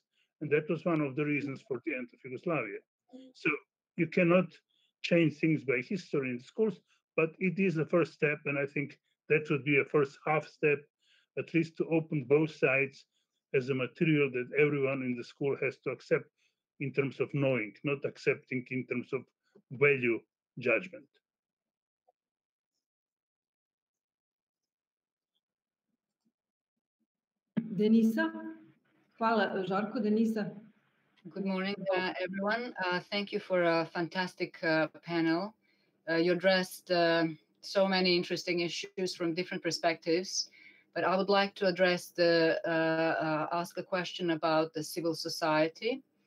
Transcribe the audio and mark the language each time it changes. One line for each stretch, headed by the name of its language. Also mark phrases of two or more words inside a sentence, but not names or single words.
English: And that was one of the reasons for the end of Yugoslavia. So you cannot change things by history in schools, but it is the first step. And I think that would be a first half step, at least to open both sides as a material that everyone in the school has to accept in terms of knowing, not accepting in terms of value judgment. Denisa?
Serbian: Hvala, Žarko. Denisa?
English: Good morning, everyone. Thank you for a fantastic panel. You addressed so many interesting issues from different perspectives, but I would like to address ask a question about the civil society.